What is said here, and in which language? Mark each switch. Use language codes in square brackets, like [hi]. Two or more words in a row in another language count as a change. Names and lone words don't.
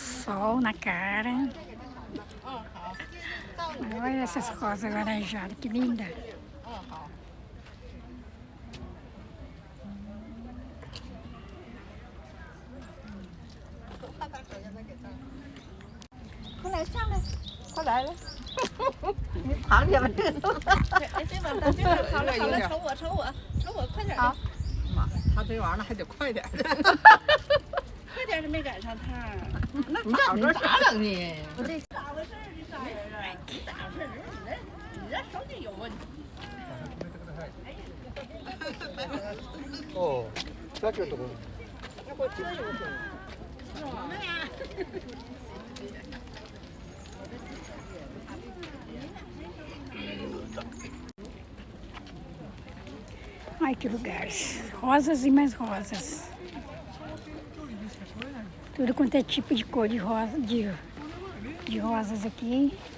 [pt] sol na cara. Olha essas rosas laranjadas, que linda. [zh] 快来了，你旁边吧。哎，对吧？对吧？好了好了，瞅我，快点的。妈，他这玩意儿还得快点的。快点的没赶上趟。那咋着咋整呢？我这咋回事？这仨人啊？你咋回事？你这手机有问题。哦，那就懂了。我这有懂。什么呀？ [pt] Ai, que lugares. Rosas e mais rosas. Tudo quanto é tipo de cor de rosa, de rosas aqui.